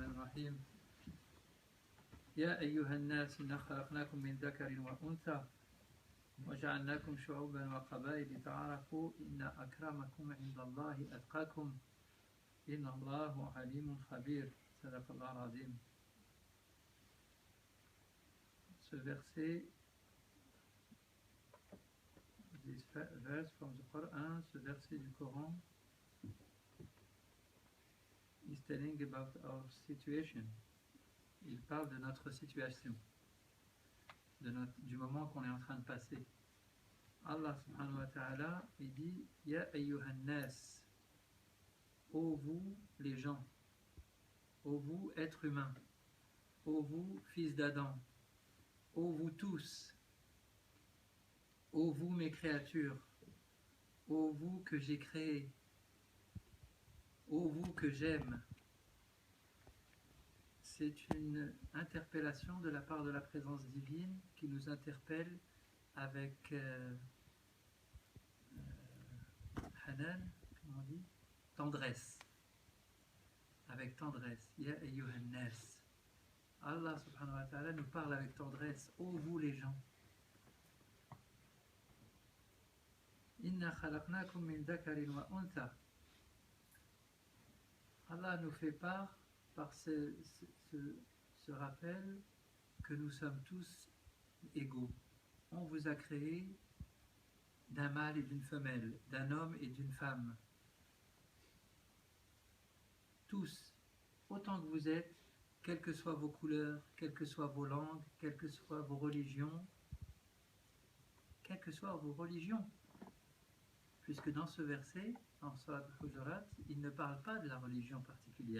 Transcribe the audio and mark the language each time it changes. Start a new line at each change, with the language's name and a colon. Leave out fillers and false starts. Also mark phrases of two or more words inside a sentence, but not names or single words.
Arabic: الرحيم يا أيها الناس إنا خلقناكم من ذكر وأنثى وجعلناكم شعوبا وقبائل لتعارفوا إن أكرمكم عند الله أتقاكم إن الله عليم خبير صدق الله العظيم.
French: Ce verset,
English: this verse from the Quran,
French: ce verset du Coran
English: is telling about our situation.
French: Il parle de notre situation, du moment qu'on est en train de passer. Allah
Arabic: سبحانه وتعالى,
French: il dit
Arabic: يا أيها الناس,
French: ô vous les gens, ô vous êtres humains, ô vous fils d'Adam, ô vous tous, ô vous mes créatures, ô vous que j'ai créés, ô vous que j'aime. C'est une interpellation de la part de la présence divine qui nous interpelle avec hanan, comment on dit, tendresse, avec tendresse.
Arabic: يا أيها الناس.
French: Allah
Arabic: سبحانه وتعالى
French: nous parle avec tendresse. Ô vous les gens.
Arabic: إنا خلقناكم من ذكر وأنثى.
French: Allah nous fait part par ce rappel que nous sommes tous égaux. On vous a créé d'un mâle et d'une femelle, d'un homme et d'une femme. Tous, autant que vous êtes, quelles que soient vos couleurs, quelles que soient vos langues, quelles que soient vos religions, puisque dans ce verset, en Surat Al-Hujurat, il ne parle pas de la religion particulière.